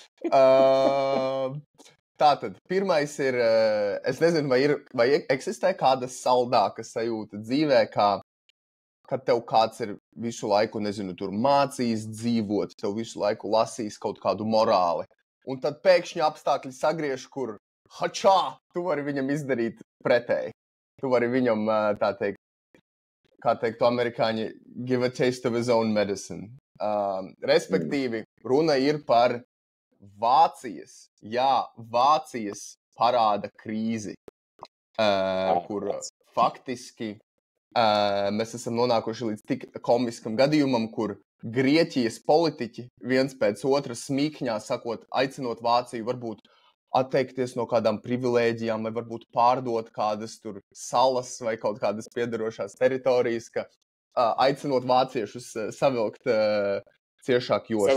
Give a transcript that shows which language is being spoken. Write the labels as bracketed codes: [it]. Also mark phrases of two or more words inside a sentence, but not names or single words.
[lv] Tātad, pirmais ir, es nezinu, vai eksistē kāda saldāka sajūta dzīvē, kad tev kāds ir visu laiku, nezinu, tur mācījis dzīvot, tev visu laiku lasījis kaut kādu morāli. un tad pēkšņi apstākļi sagriež, kur hačā, tu vari viņam izdarīt pretēji. Tu vari viņam, tā teikt, kā teiktu amerikāņi, [en] give a taste of his own medicine. [lv] Respektīvi, runa ir par Vācijas parāda krīzi, kur faktiski mēs esam nonākuši līdz tik komiskam gadījumam, kur Grieķijas politiķi viens pēc otra smīkņā sakot, aicinot Vāciju varbūt atteikties no kādām privilēģijām vai varbūt pārdot kādas tur salas vai kaut kādas piederošās teritorijas, ka aicinot vāciešus savilkt ciešāk jostas.